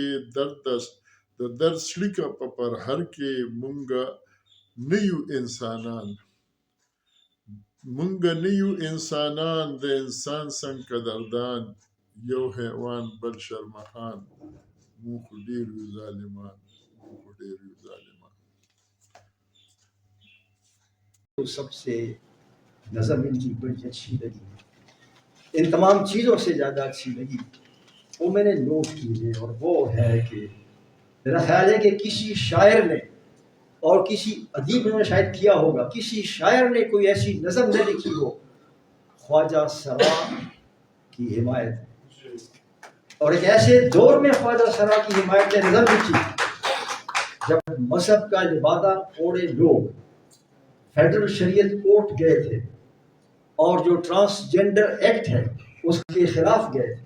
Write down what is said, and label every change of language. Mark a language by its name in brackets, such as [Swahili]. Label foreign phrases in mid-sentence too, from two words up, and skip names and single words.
[Pashto] د درد څړیکه په پرهر کې، مونږه نه یو انسانان، مونږه نه یو انسانان، د انسان څنګ قدردان. یو حیوان بل شرمخان، مونږ خو ډېر یو ظالمان، مونږ خو ډېر یو ظالمان. [Urdu] سب سے نظم ان کی بڑی اچھی لگی، ان تمام چیزوں سے زیادہ اچھی لگی وہ میں نے نوٹ کی ہے، اور وہ ہے کہ میرا خیال ہے کہ کسی شاعر نے اور کسی ادیب نے شاید کیا ہوگا، کسی شاعر نے کوئی ایسی نظم نہ لکھی ہو خواجہ سرا کی حمایت، اور ایک ایسے دور میں خواجہ سرا کی حمایت نے نظم لکھی جب مذہب کا لبادہ اوڑے لوگ فیڈرل شریعت کورٹ گئے تھے اور جو ٹرانسجینڈر ایکٹ ہے اس کے خلاف گئے تھے.